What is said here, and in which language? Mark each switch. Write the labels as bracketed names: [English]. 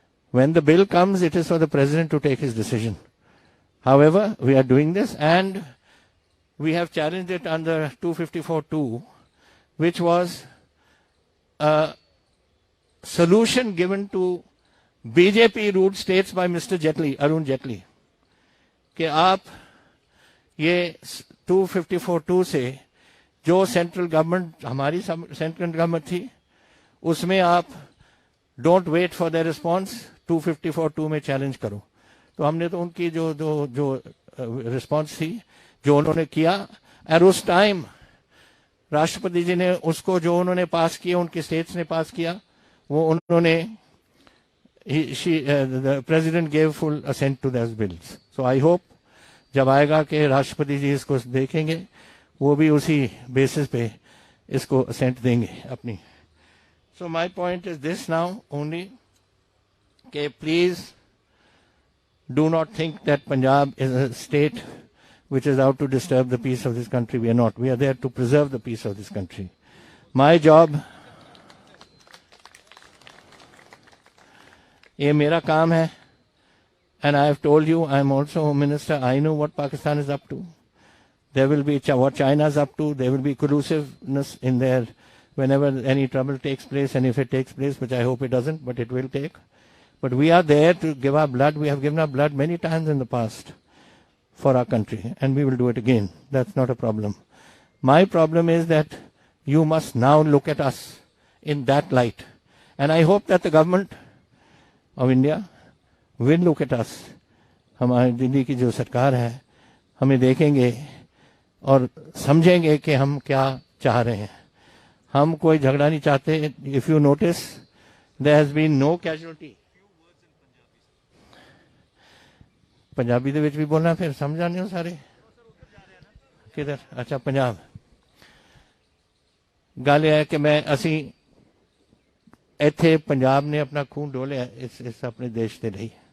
[English] When the bill comes, it is for the president to take his decision. However, we are doing this, and we have challenged it under 254(2), which was a solution given to BJP-ruled states by Mr. [Hindi] Jaitley, Arun Jaitley, कि आप ये 254(2) से जो central government, हमारी central government थी, उसमें आप [English] don't wait for the response, [Hindi] 254(2) में चैलेंज करो. तो हमने तो उनकी जो रिस्पॉन्स थी, जो उन्होंने किया, और उस टाइम राष्ट्रपति जी ने उसको जो उन्होंने पास किया, उनके स्टेट्स ने पास किया, वो उन्होंने [English] the president gave full assent to those bills. So I hope [Hindi] जब आएगा कि राष्ट्रपति जी इसको देखेंगे, वो भी उसी बेसिस पे इसको assent देंगे अपनी. [English] So my point is this now only, कि please do not think that Punjab is a state which is out to disturb the peace of this country. We are not. We are there to preserve the peace of this country. My job, [Hindi] ये मेरा काम है, [English] and I have told you, I am also Home Minister. I know what Pakistan is up to. There will be what China is up to. There will be collusiveness in there whenever any trouble takes place, and if it takes place, which I hope it doesn't, but it will take. But we are there to give our blood. We have given our blood many times in the past for our country, and we will do it again. That's not a problem. My problem is that you must now look at us in that light. And I hope that the government of India will look at us [Hindi] हमारी दिल्ली की जो सरकार है हमें देखेंगे और समझेंगे कि हम क्या चाह रहे हैं। हम कोई झगड़ा नहीं चाहते। [English] If you notice there has been no casualty. [Punjabi] Punjabi ਦੇ ਵਿੱਚ ਵੀ ਬੋਲਣਾ ਫਿਰ ਸਮਝ ਆਉਂਦੇ ਹੋ ਸਾਰੇ ਕਿਧਰ? ਅੱਛਾ ਪੰਜਾਬ। ਗੱਲ ਇਹ ਹੈ ਕਿ ਅਸੀਂ ਇੱਥੇ ਪੰਜਾਬ ਨੇ ਆਪਣਾ ਖੂਨ ਡੋਲਿਆ ਇਸ ਆਪਣੇ ਦੇਸ਼ ਦੇ ਲਈ।